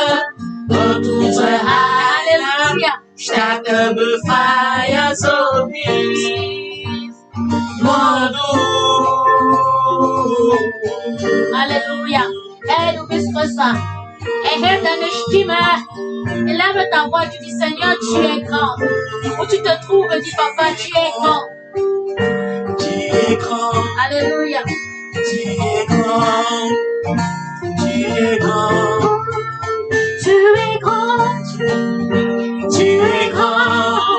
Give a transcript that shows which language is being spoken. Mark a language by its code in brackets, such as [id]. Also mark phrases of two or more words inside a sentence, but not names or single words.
[de] Gott, unser Heiler, starke Befreier, so bist. Nur du. Halleluja. Hey, du bist größer. Erhebe deine Stimme. [fr] Élève ta voix. Tu dis, Seigneur, tu es grand. Où tu te trouves, dis, Papa, tu es grand. Tu es grand. Alléluia. Tu es grand. Tu es grand. Tu es grand. Tu es grand.